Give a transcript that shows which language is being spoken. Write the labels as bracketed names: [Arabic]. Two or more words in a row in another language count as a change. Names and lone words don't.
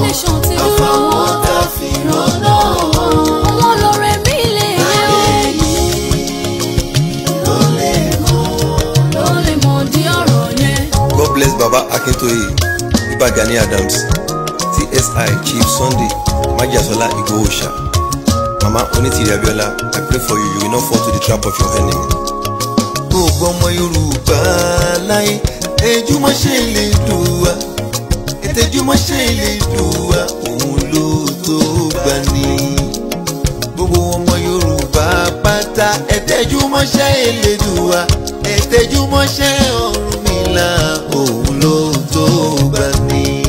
[Yoruba] nation ti dúró. Àfàwọn tá a fi rán náà. Àwọn lóore mi lè yé o. Ayé yìí ló lè mọ̀. Ló lè mọ̀ di ọ̀rọ̀ yẹn. [English] God bless Baba Akintoye, Iba Gani Adams, T S I Chief Sunday, Májàsọ́lá Igboho Òòṣà. Mama Onítìrí Abíọ́lá, I pray for you, you will not fall to the trap of your enemy. [Yoruba] Gbogbo ọmọ Yorùbá láyé, tẹjúmọ́ ṣe lè dùn wá, tẹjúmọ́ ṣe lè dùn wá, òun ló tó gbà ní. Gbogbo ọmọ Yorùbá pátá, ẹ tẹjúmọ́ ṣe lè dùn wá, ẹ tẹjúmọ́ ṣe Ọ̀rúnmìlà, òun ló tó gbà ní.